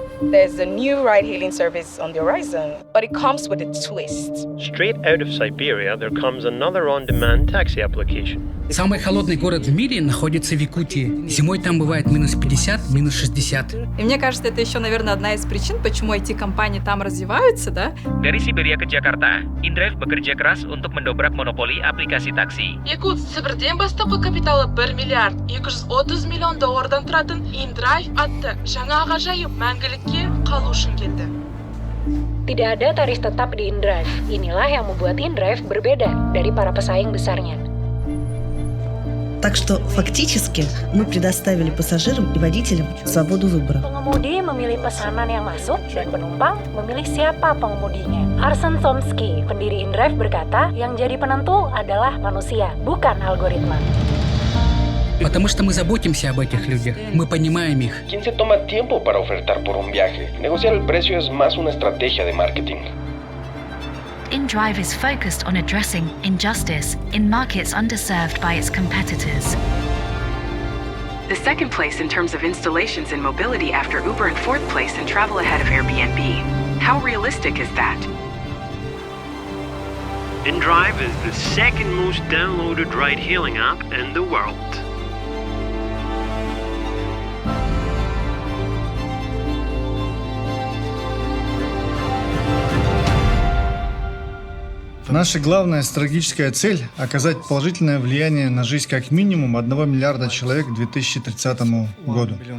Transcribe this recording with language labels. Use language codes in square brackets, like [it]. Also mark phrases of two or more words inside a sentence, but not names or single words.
[en] There's a new ride-hailing service on the horizon, but it comes with a twist. Straight out of Siberia, there comes another on-demand taxi application. [ru] Самый холодный город в мире находится в Якутии. Зимой там бывает минус 50, минус 60. И мне кажется, это еще, наверное, одна из причин, почему IT-компании там развиваются, да? [id] Dari Siberia ke Jakarta, InDrive bekerja keras untuk mendobrak monopoli aplikasi taksi. [kk] Якут Сібірден бастапқы капиталы 1 миллиард 230 миллион доллардан тұратын InDrive атты жаңа ғажайып мәңгілікке қалу үшін келді. [id] Tidak ada tarif tetap di InDrive. Inilah yang membuat InDrive berbeda dari para pesaing besarnya. [ru] Так что фактически мы предоставили пассажирам и водителям свободу выбора. [id] Pengemudi memilih pesanan yang masuk dan penumpang memilih siapa pengemudinya. Arsen Somsky, pendiri InDrive berkata, yang jadi penentu adalah manusia, bukan algoritma. [ru] Потому что мы заботимся об этих людях. Мы понимаем их. [es] ¿Quién se toma tiempo para ofertar por un viaje? Negociar el precio es más una estrategia de marketing. [en] InDrive is focused on addressing injustice in markets underserved by its competitors. The second place in terms of installations in mobility after Uber and fourth place in travel ahead of Airbnb. How realistic is that? InDrive is the second most downloaded ride-hailing app in the world. [ru] Наша главная стратегическая цель – оказать положительное влияние на жизнь как минимум 1 миллиарда человек к 2030 году.